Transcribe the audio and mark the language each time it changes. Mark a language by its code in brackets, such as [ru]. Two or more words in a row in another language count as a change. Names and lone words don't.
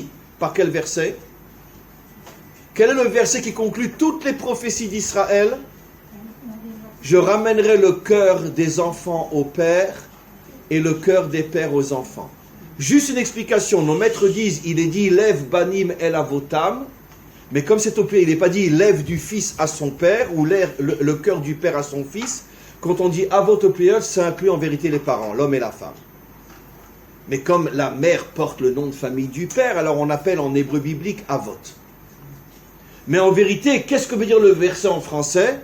[fr] Par quel verset? Quel est le verset qui conclut toutes les prophéties d'Israël? Je ramènerai le cœur des enfants aux pères et le cœur des pères aux enfants. Juste une explication, nos maîtres disent, il est dit, lève [he] בנים אל אבותם, [fr] mais comme c'est au pluriel, il n'est pas dit, lève du fils à son père, ou le cœur du père à son fils. Quand on dit avot au pluriel, ça inclut en vérité les parents, l'homme et la femme. Mais comme la mère porte le nom de famille du père, alors on appelle en hébreu biblique avot. Mais en vérité, qu'est-ce que veut dire le verset en français?